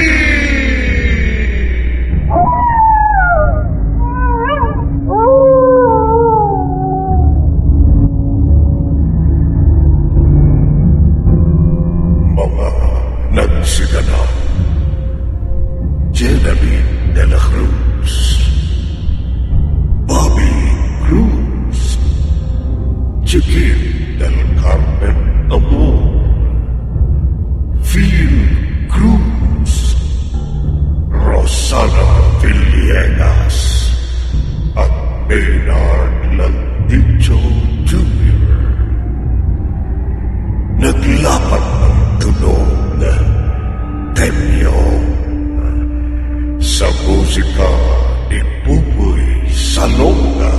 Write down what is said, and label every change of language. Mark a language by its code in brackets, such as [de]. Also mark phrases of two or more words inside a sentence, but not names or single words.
[tl] Mga nagsiganap. Genevieve de la Cruz, Bobby Cruz, Chiquit del Carmen Amor, Phil Cruz, Rosana Villegas, at Maynard Landicho Jr. Naglapat ng tunog na Temyong sa musika ni Buboy Salonga.